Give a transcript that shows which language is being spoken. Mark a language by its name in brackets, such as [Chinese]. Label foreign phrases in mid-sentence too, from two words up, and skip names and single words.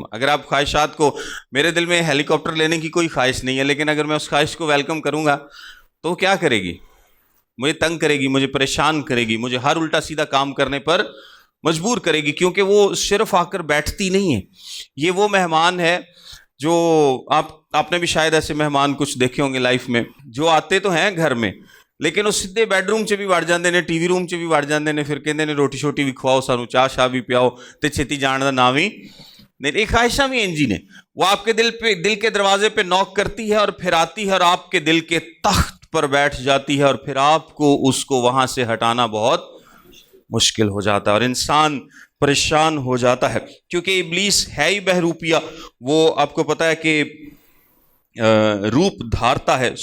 [Urdu] اگر آپ خواہشات کو، میرے دل میں ہیلی کاپٹر لینے کی کوئی خواہش نہیں ہے، لیکن اگر میں اس خواہش کو ویلکم کروں گا تو کیا کرے گی، مجھے تنگ کرے گی، مجھے پریشان کرے گی، مجھے ہر الٹا سیدھا کام کرنے پر مجبور کرے گی، کیونکہ وہ صرف آ کر بیٹھتی نہیں ہے۔ یہ وہ مہمان ہے جو آپ نے بھی شاید ایسے مہمان کچھ دیکھے ہوں گے لائف میں، جو آتے تو ہیں گھر میں لیکن وہ سیدھے بیڈ روم [Punjabi] 'ਚ بھی وڑ جاندے نے، ٹی وی روم 'ਚ بھی وڑ جاندے نے، پھر کہندے نے روٹی شوٹی بھی کھواؤ سانو، چاہ شاہ بھی پیاؤ، تے چھتی جان دا نام ہی نہیں۔ ایک خواہشاں بھی انجی نے، [Urdu] وہ آپ کے دل کے دروازے پہ نوک کرتی ہے، اور پھر آتی ہے اور آپ کے دل کے تخت پر بیٹھ جاتی ہے، اور پھر آپ کو اس کو وہاں سے ہٹانا بہت مشکل ہو جاتا ہے، اور انسان پریشان ہو جاتا ہے، کیونکہ ابلیس ہے ہی بہروپیہ، وہ آپ کو پتا ہے کہ روپ دھارتا ہے۔